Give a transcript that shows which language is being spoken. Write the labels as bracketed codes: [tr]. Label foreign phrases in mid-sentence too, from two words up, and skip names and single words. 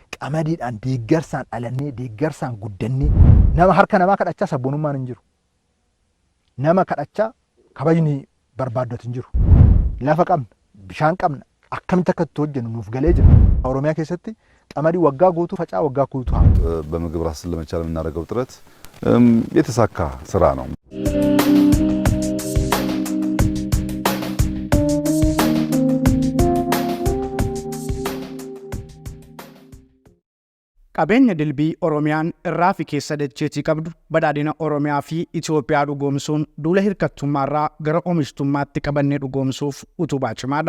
[om] qamadiidhaan deeggarsaan alannee deeggarsaan guddannee nama harka namaa kadhachaa sabboonummaan hin jiru. Nama kadhachaa kabajni barbaaddatu hin jiru. Lafa qabna, bishaan qabna, akkamitti akka itti hojjennu nuuf galee jira. Oromiyaa keessatti qamadii waggaa guutuu facaa waggaa guutuu haa. [am] በምግብ ራስን ለመቻል የምናደርገው ጥረት የተሳካ ስራ ነው። [om] Qabeenya dilbii Oromiyaan irraa fi keessa dacheetii qabdu badhaadhina Oromiyaa fi Itoophiyaa dhugoomsuun duula hirkattummaarraa gara oomishtummaatti qabannee dhugoomsuuf utubaa cimaadha.